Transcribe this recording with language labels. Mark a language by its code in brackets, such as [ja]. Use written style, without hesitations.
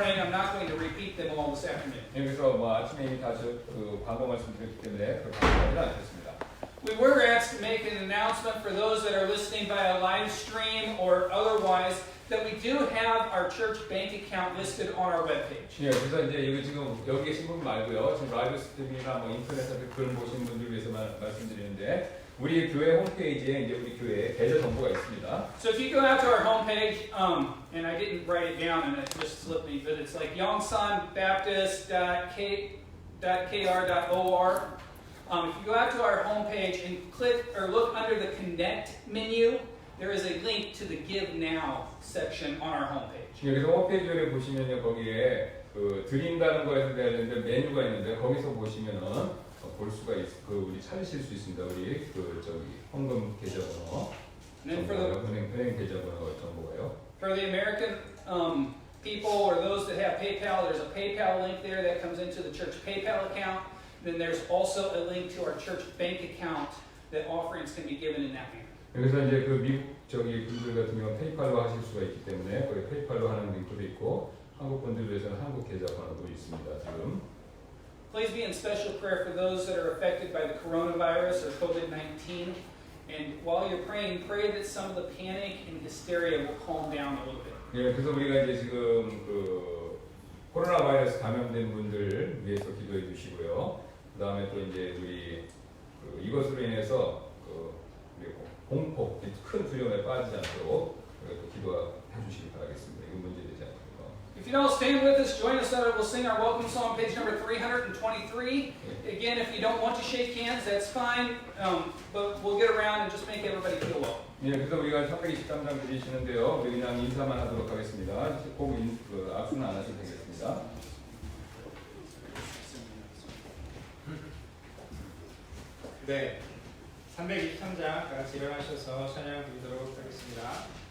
[en] not going to repeat them all this afternoon. [ko] 여기서 뭐 아침에 이미 다시 그 광고 말씀드렸기 때문에 그렇게 하지는 않겠습니다. [en] We were asked to make an announcement for those that are listening via live stream or otherwise that we do have our church bank account listed on our webpage. [ko] 예, 그래서 이제 이거 지금 여기 계신 분 말고요. 지금 라이브 스트리밍이나 뭐 인터넷에서 글 보시는 분들 위해서만 말씀드리는데 우리 교회 홈페이지에 이제 우리 교회 계좌 정보가 있습니다. [en] So if you go out to our homepage, and I didn't write it down and it just slipped me, but it's like yongsanbaptist.kr.or. If you go out to our homepage and click or look under the Connect menu, there is a link to the Give Now section on our homepage. [ko] 여기서 홈페이지를 보시면요, 거기에 그 드린다는 거에서 되는데 메뉴가 있는데 거기서 보시면은 볼 수가 우리 찾으실 수 있습니다. 우리 그 저기 헌금 계좌번호, [en] And then for the [ko] 은행 계좌번호 정보가요. [en] For the American people or those that have PayPal, there's a PayPal link there that comes into the church PayPal account. Then there's also a link to our church bank account that offerings can be given in that manner. [ko] 여기서 이제 그 미국 저기 분들 같은 경우 페이팔로 하실 수가 있기 때문에 거기 페이팔로 하는 링크도 있고 한국 분들 위해서는 한국 계좌 번호도 있습니다. 지금. [en] Please be in special prayer for those that are affected by the coronavirus or COVID-19. And while you're praying, pray that some of the panic and hysteria will calm down a little bit. [ko] 예, 그래서 우리가 이제 지금 그 코로나 바이러스 감염된 분들 위해서 기도해 주시고요. 그 다음에 또 이제 우리 이것으로 인해서 우리 공포, 큰 두려움에 빠지지 않도록 또 기도해 주시기 바라겠습니다. 이거 문제 되지 않도록. [en] If you don't stand with us, join us so we'll sing our welcome song, page number 323. Again, if you don't want to shake hands, that's fine, but we'll get around and just make everybody feel well. [ko] 예, 그래서 우리가 323장 드리시는데요. 우리 그냥 인사만 하도록 하겠습니다. 꼭 악수는 안 하셔도 되겠습니다. 네, 323장 다 같이 일어나셔서 찬양 드리도록 하겠습니다.